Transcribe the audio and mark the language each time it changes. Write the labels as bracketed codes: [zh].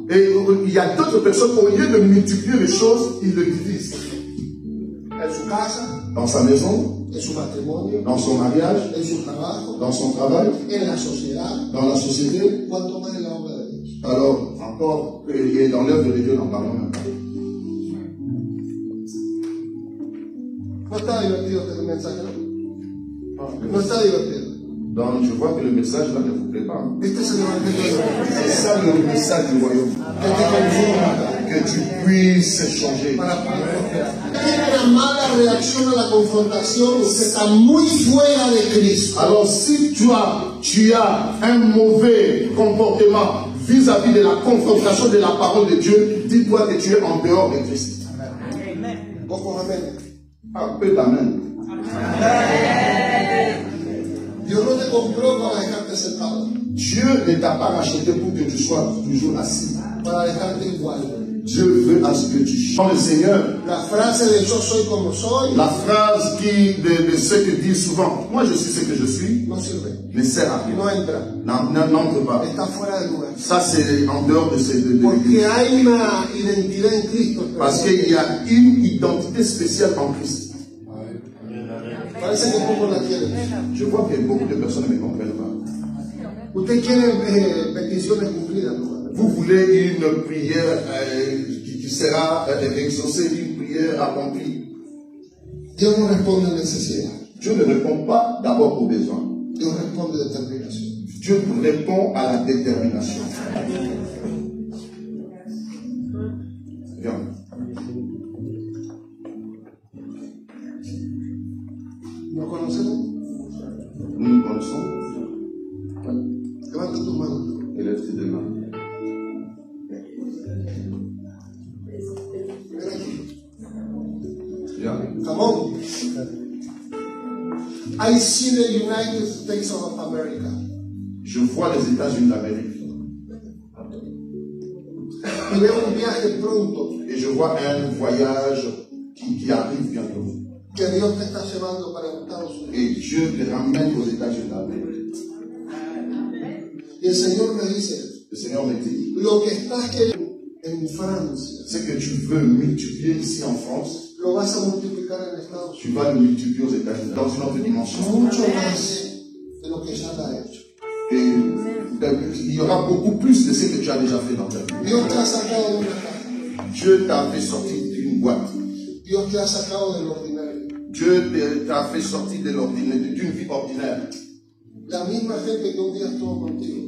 [fr] Et il y a d'autres personnes, au lieu de multiplier les choses, ils le divisent. [es] En su casa, [fr] Dans sa maison, [es] en su matrimonio, [fr] dans son mariage, [es] en su trabajo, [fr] dans son travail, [es] en la sociedad, [fr] dans la société. [es] cuanto más en la obra de Dios. [fr] Alors, encore, et dans l'œuvre de Dieu, n'en parlons même pas. [es] No está divertido este mensaje, ¿no? No está divertido. [fr] Donc, je vois que le message là ne vous plaît pas. [es] Este es el evangelio de Dios. [fr] C'est ça le message du royaume. [es] Que te conforma [fr] Que tu puisses changer. [es] para poder prosperar. Tiene una mala reacción a la confrontación, usted está muy fuera de Cristo. [fr] Alors, si tu as un mauvais comportement vis-à-vis de la confrontation de la parole de Dieu, dis-toi que tu es en dehors de Christ. [es] Pocos amén. [fr] Un peu d'amen. [es] Dios no te compró para dejarte sentado, [fr] Dieu ne t'a pas racheté pour que tu sois toujours assis. [es] para dejarte igual. [fr] Dieu veut à ce que tu changes. Le Seigneur, [es] La frase de yo soy como soy [fr] la phrase de ceux qui disent souvent, moi je suis ce que je suis, [es] no sirve, [fr] ne sert à rien. [es] no entra, [fr] N'entre pas. [es] está fuera de lugar. [fr] Ça, c'est en dehors de ces deux. [es] Porque hay una identidad en Cristo. [fr] Parce qu'il y a une identité spéciale en Christ. [es] Parece que pocos la tienen. [fr] Je vois que beaucoup de personnes ne me comprennent pas. [es] Usted quiere peticiones cumplidas, ¿no? [fr] Vous voulez une prière qui sera exaucée, une prière accomplie. [es] Dios no responde a necesidad. [fr] Dieu ne répond pas d'abord aux besoins. [es] Dios responde a determinación. [fr] Dieu répond à la détermination. Viens. [es] ¿Nos conocemos? [fr] Nous nous connaissons. [es] Levanta tus manos. [fr] Élève tes deux mains. [es] Ven aquí. [fr] Viens. [es] Jamón. [en] I see the United States of America. [fr] Je vois les États-Unis d'Amérique. [es] Y veo un viaje pronto [fr] Et je vois un voyage qui arrive bientôt. [es] que Dios te está llevando para Estados Unidos. [fr] Et Dieu te ramène aux États-Unis d'Amérique. [es] Y el Señor me dice, [fr] Le Seigneur me dit, [es] lo que estás queriendo en Francia, [fr] ce que tu veux multiplier ici en France, [es] lo vas a multiplicar en Estados [fr] tu vas le multiplier aux États-Unis, dans une autre dimension. [es] Unidos. Mucho más de lo que ya te ha hecho. [fr] Et il y aura beaucoup plus de ce que tu as déjà fait dans ta vie. [es] Dios te ha sacado de una caja. [fr] Dieu t'a fait sortir d'une boîte. [es] Dios te ha sacado del ordinario. [fr] Dieu t'a fait sortir de l'ordinaire, d'une vie ordinaire. [es] La misma gente que un día estuvo contigo.